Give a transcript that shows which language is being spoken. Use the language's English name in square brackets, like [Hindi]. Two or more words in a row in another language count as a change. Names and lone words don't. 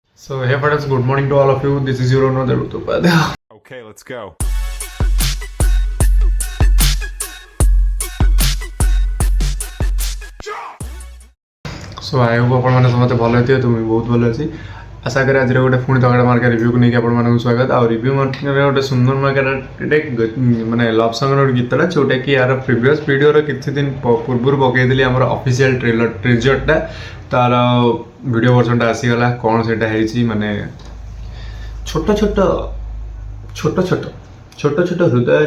[English] So hey friends, good morning to all of you. This is your another Upadhyay. Okay, let's go. So I hope [Odia] ଆପଣମାନେ ସମସ୍ତେ ଭଲ ହେଇଥିବେ ତ ମୁଁ ବହୁତ ଭଲ ଅଛି ଆଶା କରେ ଆଜିର ଗୋଟେ ପୁଣି ତଗଡ଼ା ମାର୍କା ରିଭ୍ୟୁକୁ ନେଇକି ଆପଣମାନଙ୍କୁ ସ୍ୱାଗତ ଆଉ ରିଭ୍ୟୁ ମାର୍କେଟରେ ଗୋଟେ ସୁନ୍ଦର ମାର୍କେଟ ମାନେ [English] love song [Odia] ଗୋଟେ ଗୀତଟା ଯେଉଁଟାକି ୟାର [English] previous video [Odia] କିଛି ଦିନ ପୂର୍ବରୁ ପକାଇଥିଲି ଆମର [English] official teaser [Odia] ତାର [English] video version [Odia] ଆସିଗଲା କ'ଣ ସେଇଟା ହେଇଛି ମାନେ ଛୋଟ ଛୋଟ ଛୋଟ ଛୋଟ ଛୋଟ ଛୋଟ ହୃଦୟରେ